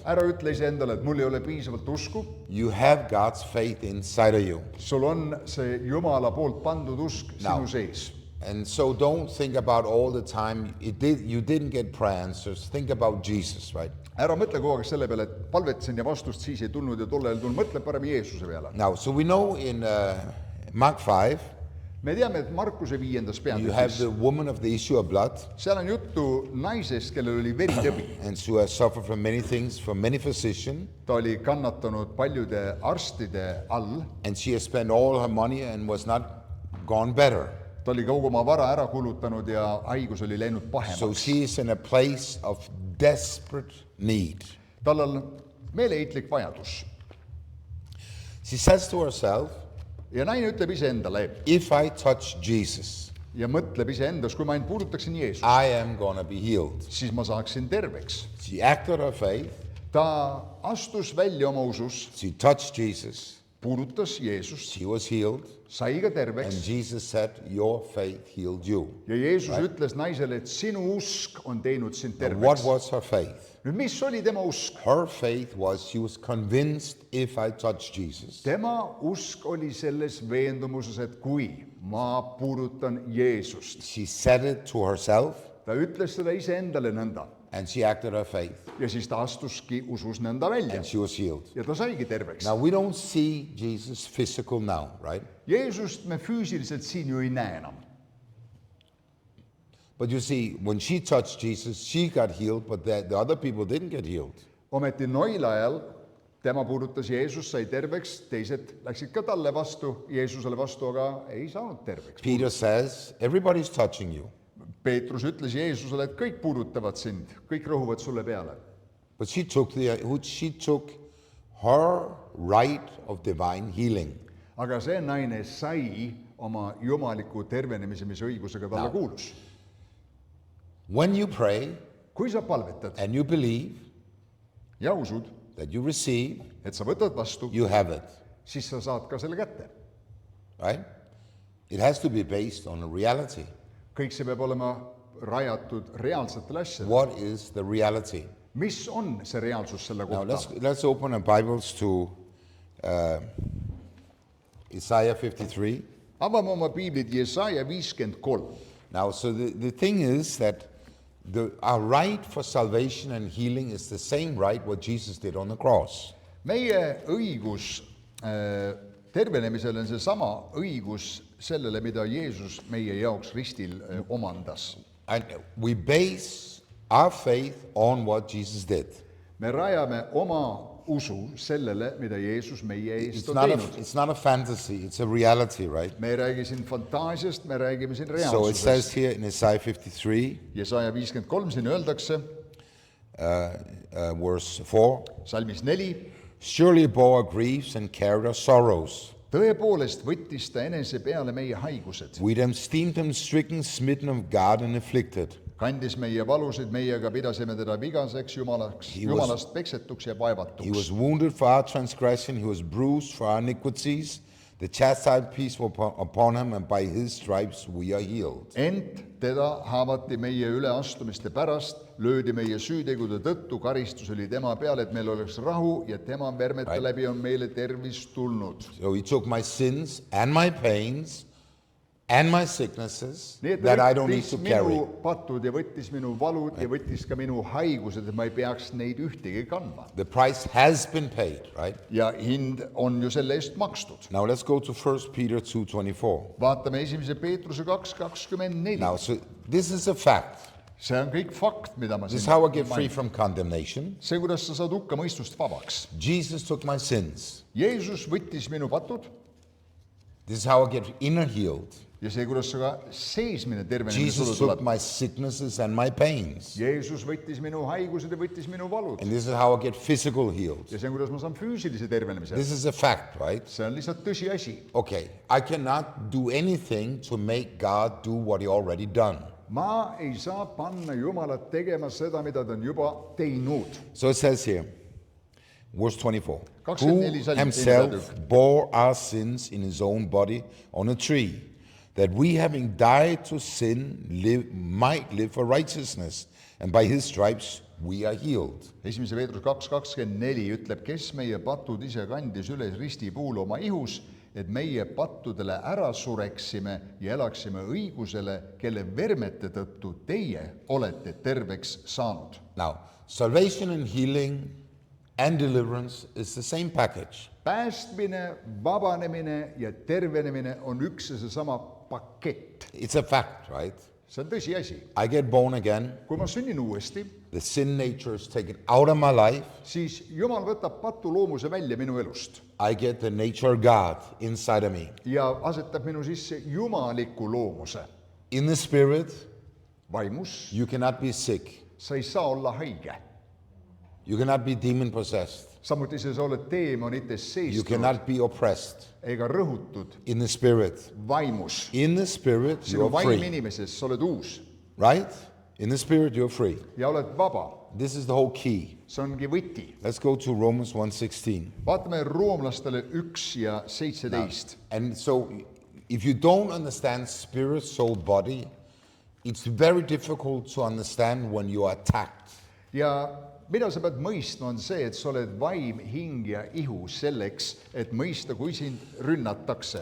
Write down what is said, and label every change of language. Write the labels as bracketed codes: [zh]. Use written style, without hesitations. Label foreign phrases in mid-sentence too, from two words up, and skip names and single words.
[et] Ära ütle iseendale, et mul ei ole piisavalt usku. [en] You have God's faith inside of you. [et] Sul on see Jumala poolt pandud usk Now. sinu sees. [en] And so don't think about all the time, you didn't get prayer answers. Think about Jesus, right? [et] Ära mõtle kogu aeg selle peale, et palvetasin ja vastust siis ei tulnud ja tollel ei tulnud. Mõtle parem Jeesuse peale. [en] Now, so we know in Mark 5, [et] Me teame, et Markuse 5. [en] you have [et] peatükis, [en] the woman of the issue of blood, [et] seal on juttu naisest, kellel oli veritõbi. [en] and she has suffered from many things, from many physicians, [et] Ta oli kannatanud paljude arstide all. [en] and she has spent all her money and was not gone better. [et] Ta oli kogu oma vara ära kulutanud ja haigus oli läinud So pahemaks. [en] she is in a place of desperate need. [et] Tal on meeleheitlik vajadus. [en] She says to herself, [et] Ja naine ütleb iseendale, [en] if I touch Jesus, [et] ja mõtleb iseendas, kui ma ainult puudutaksin Jeesust, [en] I am going to be healed. [et] siis ma saaksin terveks. [en] She acted her faith. [et] Ta astus välja oma usus, [en] She touched Jesus. [et] puudutas Jeesust, [en] She was healed. [et] sai ka And terveks [en] Jesus said, your faith healed you. [et] ja Jeesus ütles naisele, et sinu usk on teinud sind [en] And what [et] terveks. [en] was her faith? [et] nüüd, mis oli tema usk? [en] Her faith was she was convinced if I touch Jesus, [et] tema usk oli selles veendumuses, et kui ma puudutan Jeesust, [en] she said it to herself [et] ta ütles seda iseendale nõnda [en] and she acted her faith [et] ja siis ta astuski usus nõnda välja [en] and she was healed. [et] ja ta saigi terveks. [en] Now we don't see Jesus physical now, right? [et] Jeesust me füüsiliselt siin ju ei näe enam. [en] But you see, when she touched Jesus, she got healed, but the other people didn't get healed. [et] ometi noila ajal tema puudutas Jeesust, sai terveks, teised läksid ka talle vastu, Jeesusele vastu, aga ei saanud terveks. [en] Peter says, everybody's touching you. [et] Peetrus ütles Jeesusele, et kõik puudutavad sind, kõik rõhuvad sulle peale. [en] But she took her right of divine healing. [et] aga see naine sai oma jumaliku tervenemise, mis õigusega talle kuulus. [en] When you pray [et] kui sa palvetad [en] and you believe [et] ja usud, [en] that you receive, [et] et sa võtad vastu, [en] you have it, [et] siis sa saad ka selle kätte. [en] right? It has to be based on a reality. [et] kõik see peab olema rajatud reaalsetele asjadele. [en] What is the reality? [et] mis on see reaalsus selle Now kohta? [en] let's open our Bibles to Isaiah 53. [et] avame oma piiblid Jesaja 53. [en] Now, so the thing is that our right for salvation and healing is the same right what Jesus did on the cross. [et] meie õigus tervenemisel on seesama õigus sellele, mida Jeesus meie jaoks ristil omandas. [en] And we base our faith on what Jesus did. [et] me rajame oma usu sellele, mida Jeesus meie eest on teinud. [en] It's not a fantasy, it's a reality, right? [et] me ei räägi siin fantaasiast, me räägime siin [en] So it says [et] reaalsusest. [en] here in Isaiah 53, [et] Jesaja 53 siin öeldakse, [en] verse 4, [et] salmis 4, [en] surely bore our griefs and carried our sorrows. [et] tõepoolest võttis ta enese peale meie haigused, [en] We them esteemed him stricken, smitten of God, and afflicted. [et] kandis meie valusid, meiega pidasime teda vigaseks, jumalast peksetuks ja He vaevatuks. [en] was wounded for our transgression, he was bruised for our iniquities. The chastised peace was upon him, and by his stripes we are healed. [et] ent teda haavati meie üleastumiste pärast, löödi meie süütegude tõttu, karistus oli tema peal, et meil oleks rahu ja tema vermete läbi on meile tervis tulnud. [en] So he took my sins and my pains and my sicknesses [et] nii et that ta [en] I don't need [et] võttis to minu [en] carry. [et] patud ja võttis minu valud ja võttis ka minu haigused, et ma ei peaks neid ühtegi kandma. [en] The price has been paid, right? [et] ja hind on ju selle eest makstud. [en] Now let's go to 1 Peter 2:24. [et] vaatame 1. Peetruse 2:24. [en] Now, so this is a fact. [et] see on kõik fakt, mida ma [en] This is [et] siin [en] how I get free [et] mainin. [en] from condemnation. [et] see, kuidas sa saad hukkamõistust vabaks. [en] Jesus took my sins. [et] Jeesus võttis minu patud [en] This is how I get inner healed. [et] ja see, kuidas sa ka seesmine tervenemine Jesus sulle took tuleb. [en] my sicknesses and my pains. [et] Jeesus võttis minu haigused ja võttis minu valud. [en] And this is how I get physical healed. [et] ja see on, kuidas ma saan füüsilise tervenemise. [en] This is a fact, right? [et] see on lihtsalt tõsiasi. [en] Okay, I cannot do anything to make God do what he already done. [et] ma ei saa panna Jumalat tegema seda, mida ta on juba teinud. [en] So it says here, verse 24, [et] 24 who salm, himself teine [en] bore our sins in his own body on a tree, that we having died to sin might live for righteousness, and by his stripes we are healed. [et] 1. Peetrus 2:24 ütleb, kes meie patud ise kandis üles ristipuul oma ihus, et meie pattudele ära sureksime ja elaksime õigusele, kelle vermete tõttu teie olete terveks saanud. [en] Now, salvation and healing and deliverance is the same package. [et] päästmine, vabanemine ja tervenemine on üks ja seesama pakett. [en] It's a fact, right? [et] see on tõsiasi. [en] I get born again, [et] kui ma sünnin uuesti, [en] the sin nature is taken out of my life, [et] siis Jumal võtab patuloomuse välja minu elust [en] I get the nature of God inside of me. [et] ja asetab minu sisse jumaliku loomuse. [en] In the spirit, [et] vaimus [en] you cannot be sick. [et] sa ei saa olla haige. [en] You cannot be demon possessed. [et] samuti sa oled teemonitest You seestunud. [en] cannot be oppressed. [et] ega rõhutud [en] in the spirit. [et] vaimus. [en] In the spirit, [et] sinu you're vaim free, inimeses, sa oled uus [en] right? In the spirit, you're free. [et] ja oled vaba. [en] This is the whole key. [et] see ongi võti. [en] Let's go to Romans 1:16. [et] vaatame roomlastele 1:17. [en] And so, if you don't understand spirit, soul, body, it's very difficult to understand when you are attacked. [et] ja mida sa pead mõistma, on see, et sa oled vaim, hing ja ihu selleks, et mõista, kui sind rünnatakse.